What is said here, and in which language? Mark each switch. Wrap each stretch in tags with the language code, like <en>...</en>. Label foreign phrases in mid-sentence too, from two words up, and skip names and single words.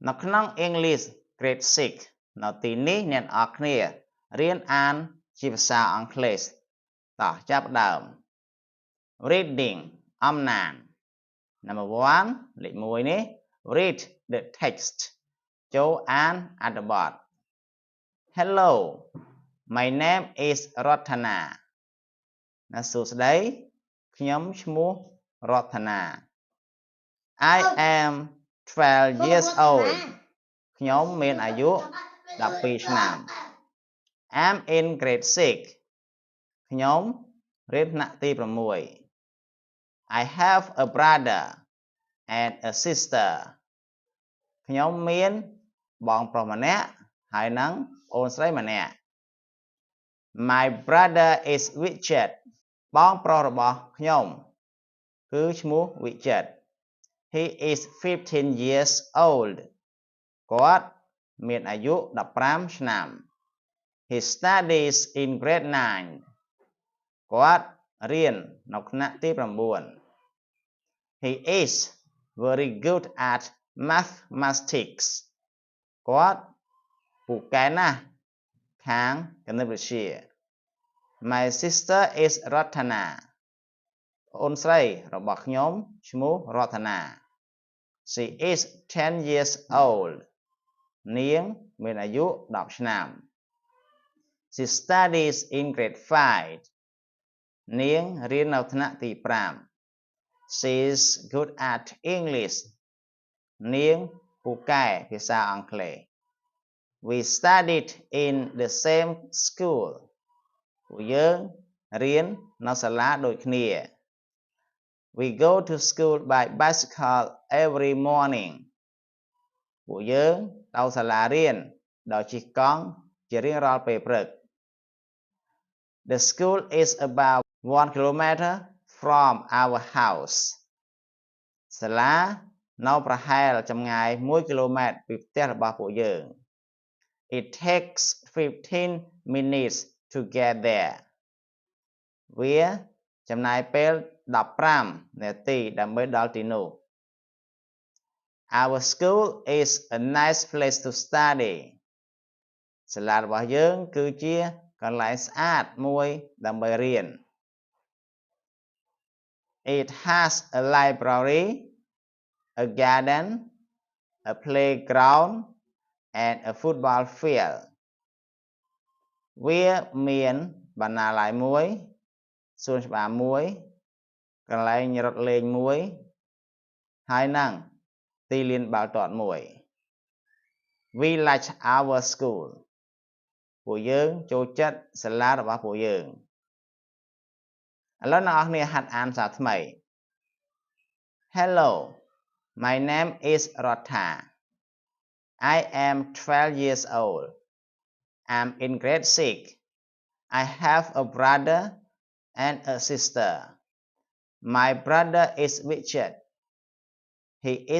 <km>នៅក្នុង English Grade 6 នៅទីនេះអ្នកនរគ្នារៀនអានជាភា សាអង់គ្លេសតោះចាប់ដើម Reading អំណាន Number 1 លេខ1នេះ</km> <en>Read the text</en> <km>ចូលអានអត្ថបទ</km> <en>Hello my name is Ratana</en> <km>សួស្តីខ្ញុំឈ្មោះរតនា</km> <en>I am 12 years old</en> <km>ខ្ញុំមានអាយុ12ឆ្នាំ</km> <en>I'm in grade</en> <km>6 ខ្ញុំរៀនថ្នាក់ទី6</km> <en>I have a brother and a sister</en> <km>ខ្ញុំមានបងប្រុសម្នាក់ហើយនិងអូនស្រីម្នាក់</km> <en>My brother is Richard</en> <km>បងប្រុសរបស់ខ្ញុំគឺឈ្មោះ Richard</km> <en>He is 15 years old</en> <km>គាត់មានអាយុ15ឆ្នាំ</km> <en>He studies in grade</en> <km>9 គាត់រៀននៅថ្នាក់ទី9</km> <en>He is very good at mathematics</en> <km>គាត់ពូកែណាស់ខាងគណិតវិទ្យា</km> <en>My sister is Ratana</en> <km>អូនស្រីរបស់ខ្ញុំឈ្មោះរតនា</km> <en>She is 10 years old</en> <km>នាងមានអាយុ10ឆ្នាំ</km> <en>She studies in grade 5</en> <km>នាងរៀននៅថ្នាក់ទី5</km> <en>She is good at English</en> <km>នាងពូកែភាសាអង់គ្លេស</km> <en>We studied in the same school</en> <km>ពួកយើងរៀននៅសាលាដូចគ្នា</km> <en>We go to school by bicycle every morning</en> <km>ពួកយើងទៅសាលារៀនដោយជិះកង់ជារៀងរាល់ពេលព្រឹក</km> <en>The school is about 1 kilometer from our house</en> <km>សាលានៅប្រហែលចម្ងាយ1គីឡូម៉ែត្រពីផ្ទះរបស់ពួកយើង</km> <en>It takes 15 minutes to get there</en> <km>វាចំណាយពេល15នាទីដើម្បីដល់ទីនោះ</km> <en>Our school is a nice place to study</en> <km>សាលារបស់យើងគឺជាកន្លែងស្អាតមួយដើម្បីរៀន</km> <en>It has a library a garden a playground and a football field</en> <km>វាមានបណ្ណាល័យមួយសួនច្បារមួយកន្លែងរត់លេងមួយហើយនិងទីលានបាល់ទាត់មួយ</km> <en>We like our school</en> <km>ពួកយើងចូលចិត្តសាលារបស់ពួកយើង ឥឡូវអ្នកនរគ្នាហាត់អានសារថ្មី</km> <en>Hello my name is Ratha I am 12 years old I'm in grade 6 I have a brother and a sister My brother is Richard He is</en>